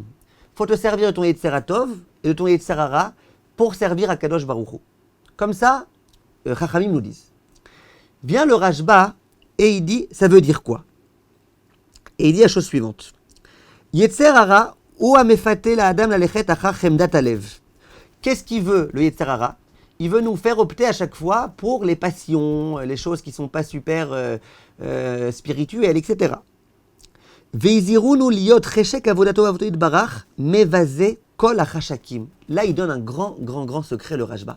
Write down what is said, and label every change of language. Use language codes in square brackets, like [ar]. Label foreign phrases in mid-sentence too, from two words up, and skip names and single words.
[fr] Il faut te servir de ton Yetzeratov et de ton Yetzerara pour servir à Kadosh Baruch Hu. Comme ça, Chachamim nous disent. Vient le Rashba et il dit, ça veut dire quoi? Et il dit la chose suivante. [he] יצר הרע הוא המפתה לאדם ללכת אחר חמדת הלב. [fr] Qu'est-ce qu'il veut, le Yetzerara? Il veut nous faire opter à chaque fois pour les passions, les choses qui ne sont pas super spirituelles, etc. Là, il donne un grand secret, le Rashba.